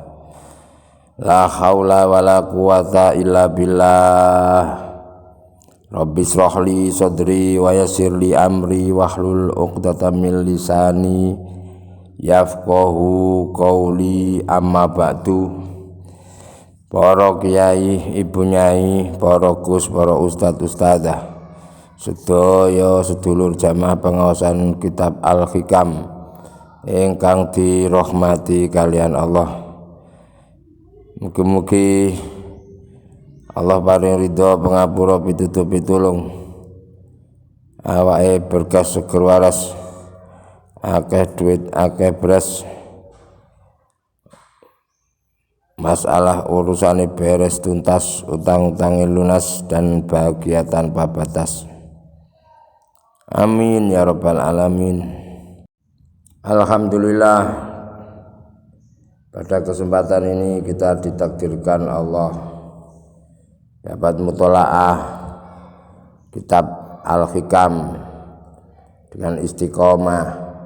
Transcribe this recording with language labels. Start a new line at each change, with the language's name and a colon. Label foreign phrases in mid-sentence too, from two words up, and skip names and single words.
Arabic: لا حول ولا قوة إلا بالله. رب اشرح لي صدري ويسر لي أمري واحلل عقدة من لساني يفقهوا قولي، أما بعد.
Javanese: Para kiai, ibu nyai, para gus, para ustad ustadzah, sedaya sedulur jamaah pengawasan kitab Al-Hikam ingkang dirahmati kalian Allah. Mugi-mugi Allah paring ridho, pangapura, pitutuh pitulung, awake berkah seger waras, akeh duit, akeh beras, masalah urusane beres tuntas, utang-utange lunas,
Indonesian: dan bahagia tanpa batas.
Arabic: آمين يا رب العالمين.
Indonesian: Alhamdulillah, pada kesempatan ini kita ditakdirkan Allah dapat mutolaah kitab Al-Hikam dengan istiqomah.